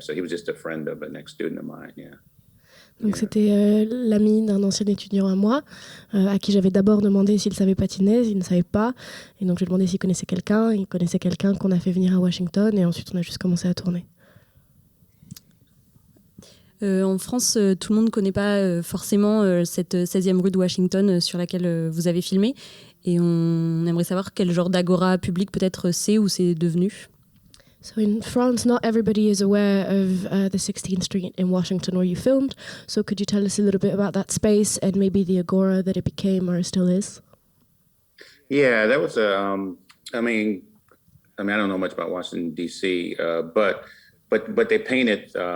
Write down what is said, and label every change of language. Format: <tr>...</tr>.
<en>So he was just a friend of an ex-student of mine, yeah.</en> <fr>Donc c'était l'ami d'un ancien étudiant à moi, à qui j'avais d'abord demandé s'il savait patiner, il ne savait pas. Et donc j'ai demandé s'il connaissait quelqu'un, il connaissait quelqu'un qu'on a fait venir à Washington, et ensuite on a juste commencé à tourner. En France, tout le monde ne connaît pas forcément cette 16e rue de Washington sur laquelle vous avez filmé. Et on aimerait savoir quel genre d'agora public peut-être c'est ou c'est devenu.</fr> <en>So in France, not everybody is aware of the 16th Street in Washington where you filmed. So could you tell us a little bit about that space and maybe the agora that it became or still is? Yeah, that was I mean, I don't know much about Washington D.C., but they painted.</en>